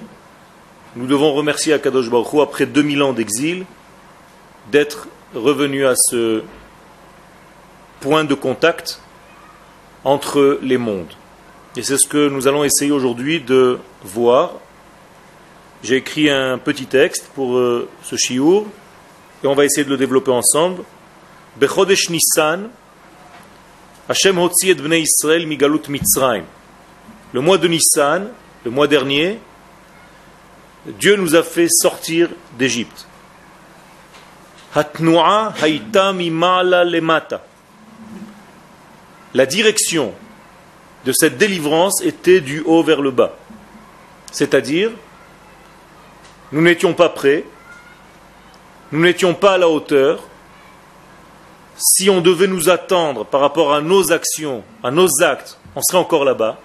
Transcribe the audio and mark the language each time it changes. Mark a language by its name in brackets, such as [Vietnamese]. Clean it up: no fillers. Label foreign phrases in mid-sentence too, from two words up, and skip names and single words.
[French] Nous devons remercier [Hebrew] הקדוש ברוך הוא, [French] après 2000 ans d'exil, d'être revenu à ce point de contact entre les mondes. Et c'est ce que nous allons essayer aujourd'hui de voir. J'ai écrit un petit texte pour ce shiur, et on va essayer de le développer ensemble. [Hebrew] בחודש ניסן השם הוציא את בני ישראל מגלות מצרים. [French] Le mois de Nissan, le mois dernier, Dieu nous a fait sortir d'Égypte. [Hebrew] התנועה הייתה מלמעלה למטה. [French] La direction de cette délivrance était du haut vers le bas. C'est-à-dire, nous n'étions pas prêts, nous n'étions pas à la hauteur. Si on devait nous attendre par rapport à nos actions, à nos actes, on serait encore là-bas.